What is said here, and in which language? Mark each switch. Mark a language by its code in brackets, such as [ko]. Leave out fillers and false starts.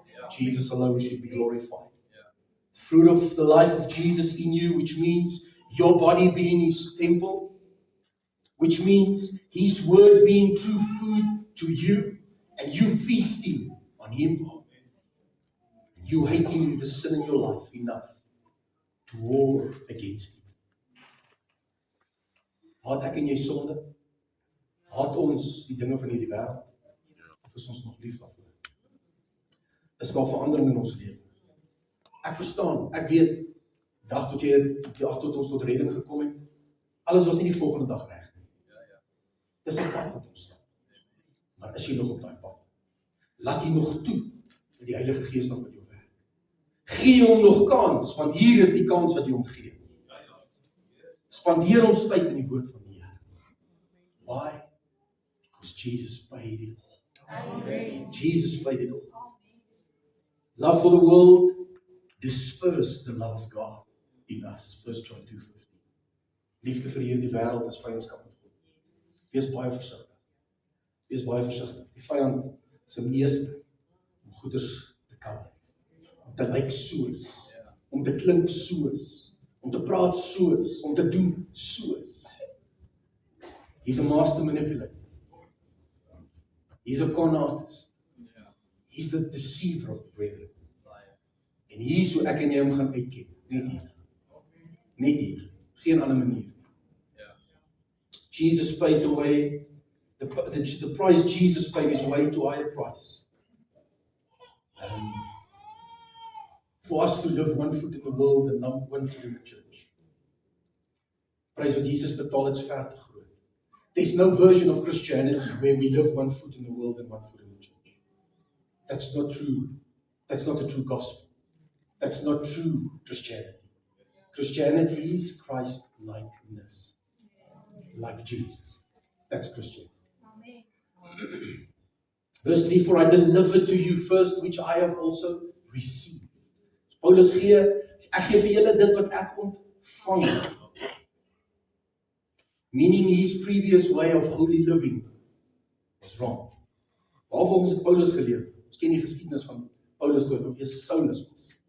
[en] Jesus alone should be glorified. The fruit of the life of Jesus in you, which means your body being his temple, which means his word being true food to you, and you feasting on him, and you hating the sin in your life enough to war against him. [af] Haat ek en jy sonde? Haat ons die dinge van hierdie wêreld? Of is ons nog lief daarvoor? Is daar verandering in ons lewe? Ek verstaan, ek weet, dag tot ons tot redding gekom het, alles was nie die volgende dag reg nie. Dis 'n pad wat ons stap. Maar is jy nog op daai pad? Laat jy nog toe dat die Heilige Gees nog met jou werk. Gee hom nog kans, want hier is die kans wat jy hom gee. Spandeer ons tyd in die woord van die Here. [en] Why? Because Jesus paid it all. Jesus paid it all. Love for the world dispersed the love of God in us. 1 John 2:15. [af] Liefde vir hierdie wêreld is vyandskap met God. Wees baie versigtig. Wees baie versigtig. Die vyand se meeste om goeders te kan. Om te lyk soos, om te klink soos, om te praat soos, om te doen soos. [en] He's a master manipulator. He's a con artist. He's the deceiver of the brethren. [af] En hier is hoe ek en jy hom gaan uitken. Net hier. Net hier. Geen ander manier. [en] Jesus paid the way, the price Jesus paid is way too high a price. For us to live one foot in the world and not one foot in the church. [af] Prys wat Jesus betaal het is ver te groot. [en] There's no version of Christianity where we live one foot in the world and one foot in the church. That's not true. That's not the true gospel. That's not true Christianity. Christianity is Christ-likeness. Like Jesus. That's Christianity. Verse 3, for I delivered to you first which I have also received. [af] Paulus gee, ek gee vir julle dit wat ek ontvang het. [en] Meaning his previous way of holy living was wrong. [af] Waarvolgens het Paulus geleer? Ons ken die geskiedenis van Paulus dood, of eers Saulus was.